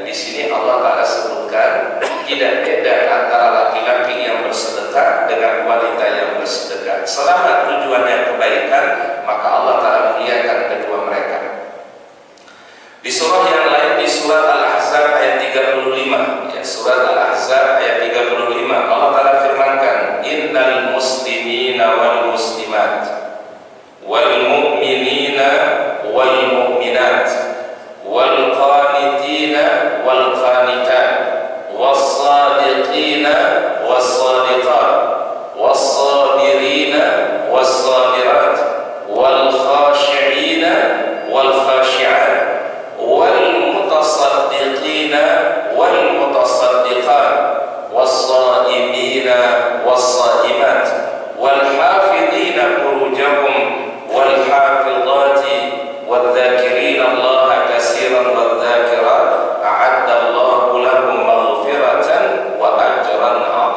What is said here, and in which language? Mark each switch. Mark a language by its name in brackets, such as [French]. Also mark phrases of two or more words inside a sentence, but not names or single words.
[Indonesian] Di sini Allah Ta'ala sebutkan tidak beda antara laki-laki yang bersedekah dengan wanita yang bersedekah. Selama tujuannya kebaikan, maka Allah Ta'ala muliakan kedua mereka. Di surah yang lain, di surat Al-Ahzab ayat 35, ya, surat Al-Ahzab ayat 35, Allah Ta'ala firmankan, [Arabic] إن المسلمين والمسلمات والمؤمنين والمؤمنات والقانتين والقانتات والصادقين والصادقات والصابرين والصابرات والخاشعين والخاشعات والمتصدقين والمتصدقات والصائمين والصائمات والحافظين فروجهم والحافظات والذاكرين الله كثيرا والذاكرات أعد الله لهم مغفرة وأجرا